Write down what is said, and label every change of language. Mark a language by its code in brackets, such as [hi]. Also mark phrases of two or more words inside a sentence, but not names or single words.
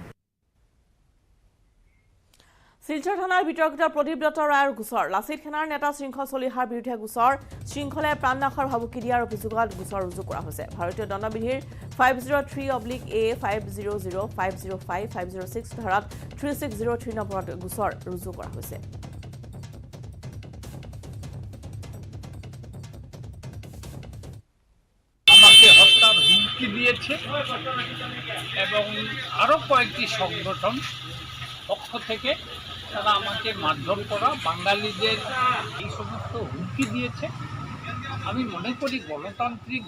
[as] শিলচৰ থানাৰ বিতৰ্কিত প্ৰদীপ দত্ত ৰায়ৰ গোচৰ লাচিত সেনাৰ নেতা শৃংখল চলিহাৰ বিৰুদ্ধে গোচৰ শৃংখলে প্ৰাণনাশৰ ভাবুকি দিয়াৰ অভিযোগত গোচৰ ৰুজু কৰা হৈছে ভাৰতীয় দণ্ডবিধিৰ 503/A 500 505 506 ধাৰাত 3603 নম্বৰত গোচৰ ৰুজু কৰা হৈছে [bn] আমাকে হত্যার হুমকি দিয়েছে এবং আরো কয়েকটি সংগঠন পক্ষ থেকে তারা আমাকে মারধর করা বাঙালিদের এই সমস্ত হুমকি দিয়েছে আমি মনে করি গণতান্ত্রিক